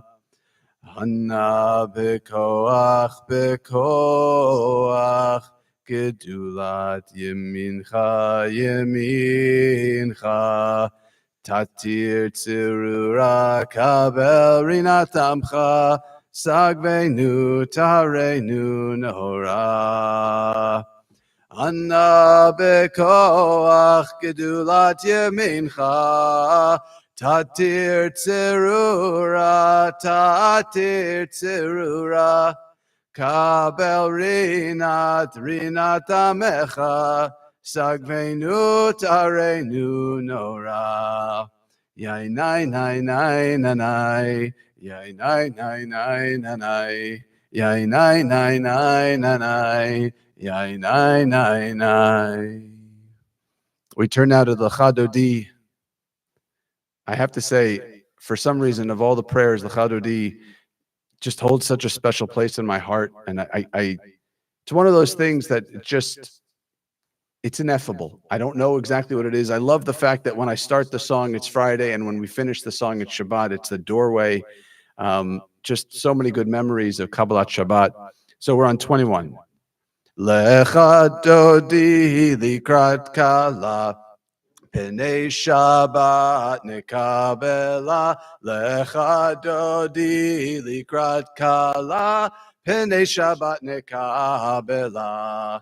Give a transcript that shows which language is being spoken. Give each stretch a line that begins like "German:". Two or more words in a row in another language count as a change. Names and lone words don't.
Hebrew: אנא בכח, בכח, גדולת ימינך, ימינך, תתיר צרורה קבל רנת עמך שגבנו טהרנו נורא. אנא בכח גדולת ימינך תתיר צרורה קבל רנת עמך, שגבנו טהרנו נורא. Yai nai nai nai nai, yai nai nai nai nai, yai nai nai nai nai, yai nai nai nai.
English: We turn now to the Chadodi. I have to say, for some reason, of all the prayers, the Chadodi just holds such a special place in my heart, and it's one of those things that it's ineffable. I don't know exactly what it is. I love the fact that when I start the song, it's Friday, and when we finish the song, it's Shabbat. It's the doorway. Just so many good memories of Kabbalat Shabbat. So we're on 21.
Hebrew: לכה דודי לקראת כלה, פני שבת נקבלה, לכה דודי לקראת כלה, פני שבת נקבלה.